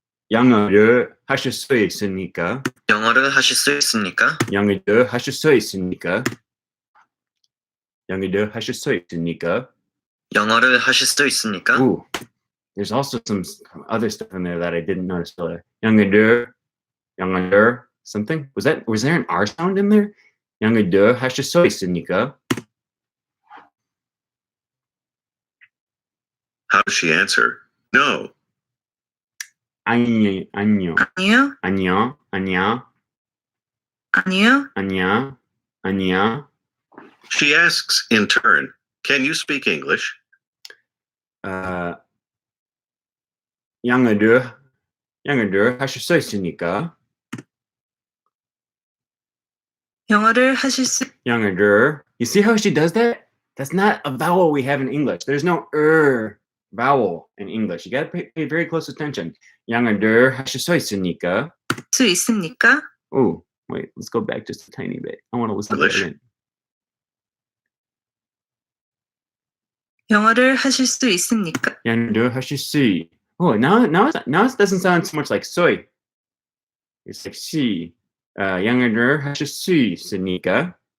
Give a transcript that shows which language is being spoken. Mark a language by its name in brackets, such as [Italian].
[Korean] 영어를 하실 수 있습니까? 영어를 하실 수 있습니까? 영어를 하실 수 있습니까? 영어를 하실 수 있습니까? 영어를 하실 수 있습니까? [English] Ooh, there's also some other stuff in there that I didn't notice earlier. [Korean] 영어를 [English] something? Was there an R sound in there? [Korean] 영어를 하실 수 있습니까? [English] How does she answer? No. [Korean] 안녕. 아니요. 안녕. 안녕. 아니요. 안녕. 안녕. [English] She asks in turn, can you speak English? [Korean] 영어를 하실 수 있습니까? 영어를 하실 수 영어를. [English] You see how she does that? That's not a vowel we have in English. There's no vowel in English. You got to pay very close attention. [Korean] 영어를 하실 수 있습니까? 있습니까? [English] Oh, wait, let's go back just a tiny bit. I want to listen to that again. [Korean] 영어를 하실 수 있습니까? 영어를 하실 수. [English] Oh, now it doesn't sound so much like soy. It's like she. [Korean] 영어를 하실 수 있습니까?